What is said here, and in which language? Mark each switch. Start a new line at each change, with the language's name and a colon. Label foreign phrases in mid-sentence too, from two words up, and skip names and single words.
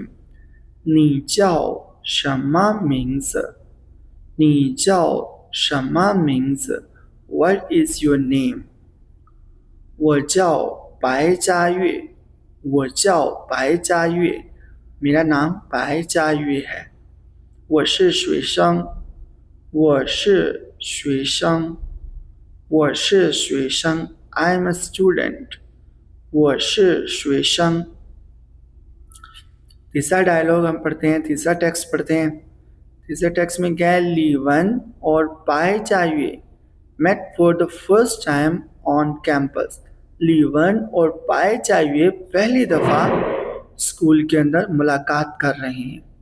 Chinese: 你叫什么
English: मीन्स,
Chinese: 你叫什么
English: means what is your name.
Chinese: 我叫
Hindi: बाय जायुए,
Chinese: 我叫
Hindi: बाय जायुए, मेरा नाम बाय जायुए है।
Chinese: वो 是学生，我是学生，我是学生
English: I'm a student，
Chinese: 我是学生。
Hindi: तीसरा डायलॉग हम पढ़ते हैं, तीसरा टेक्स्ट पढ़ते हैं। तीसरे टेक्स्ट में क्या है, लीवन और पाई चाहिए
English: met for the first time on campus.
Hindi: लीवन और पाई चाहिए पहली दफ़ा स्कूल के अंदर मुलाकात कर रहे हैं।